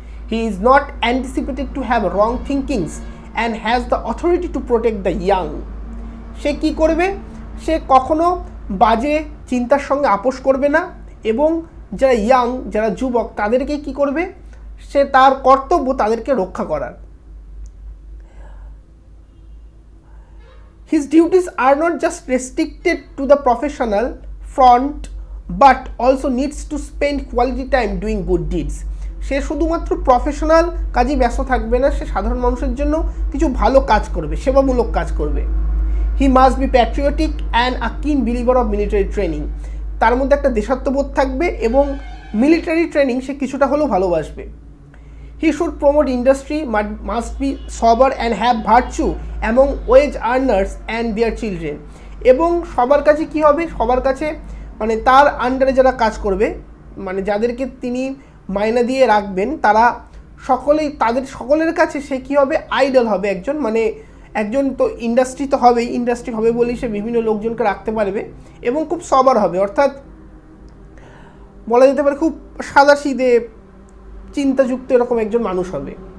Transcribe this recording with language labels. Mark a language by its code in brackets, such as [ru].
[en] He is not anticipated to have wrong thinkings and has the authority to protect the young. [bn] সে কী করবে, সে কখনো বাজে চিন্তার সঙ্গে আপোষ করবে না এবং যারা ইয়াং, যারা যুবক, তাদেরকে কি করবে, সে তার কর্তব্য তাদেরকে রক্ষা করার। [en] His duties are not just restricted to the professional front but also needs to spend quality time doing good deeds. [bn] সে শুধুমাত্র প্রফেশনাল কাজে ব্যস্ত থাকবে না, সে সাধারণ মানুষের জন্য কিছু ভালো কাজ করবে, সেবামূলক কাজ করবে। [en] He must be patriotic and a keen believer of military training. [bn] তার মধ্যে একটা দেশাত্মবোধ থাকবে এবং মিলিটারি ট্রেনিং সে কিছুটা হলেও ভালোবাসবে। [en] He should promote industry, must be sober and have virtue among wage earners and their children. [bn] এবং সবার কাছে কি হবে, সবার কাছে মানে তার আন্ডারে যারা কাজ করবে, মানে যাদেরকে তিনি মাইনা দিয়ে রাখবেন, তারা সকলেই, তাদের সকলের কাছে সে কী হবে, আইডল হবে একজন, মানে একজন তো ইন্ডাস্ট্রি তো হবেই, ইন্ডাস্ট্রি হবে বলেই সে বিভিন্ন লোকজনকে রাখতে পারবে এবং খুব সবার হবে, অর্থাৎ বলা যেতে পারে খুব সাদাসিধে চিন্তাযুক্ত এরকম একজন মানুষ হবে।